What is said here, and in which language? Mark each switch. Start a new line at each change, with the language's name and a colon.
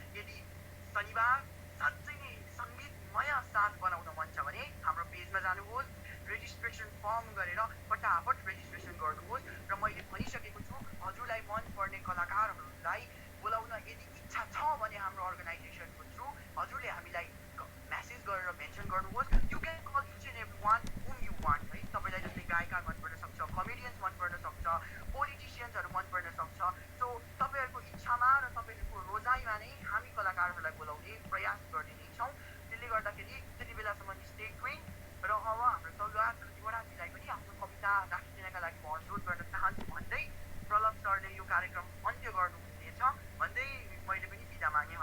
Nepali: यदि शनिबार साँच्चै नै सङ्गीतमय साथ बनाउन मन छ भने हाम्रो पेजमा जानुहोस्, रेजिस्ट्रेसन फर्म गरेर फटाफट रेजिस्ट्रेसन गर्नुहोस् र मैले भनिसकेको छु हजुरलाई मनपर्ने कलाकारहरूलाई बोलाउन यदि इच्छा छ भने हाम्रो अर्गनाइजेसनको थ्रु हजुरले हामीलाई मेसेज गरेर मेन्सन गर्नुहोस्।
English: You can call each and every one whom you want है।
Nepali: तपाईँलाई जस्तै गायककार मनपर्न सक्छ, कमेडियन्स मनपर्न सक्छ, पोलिटिसियन्सहरू मनपर्न सक्छ। सो तपाईँहरूको इच्छामा र तपाईँहरूको रोजाइमा नै हामी कलाकारहरूलाई बोलाउने प्रयास गर्ने नै छौँ। त्यसले गर्दाखेरि त्यति बेलासम्म
English: stay tune
Nepali: र अब हाम्रो सौगात युवराजीलाई पनि आफ्नो कविता राखिदिनका लागि म अनुरोध गर्न चाहन्छु भन्दै प्रलभ सरले यो कार्यक्रम अन्त्य गर्नुहुनेछ भन्दै मैले पनि बिदा मागेँ।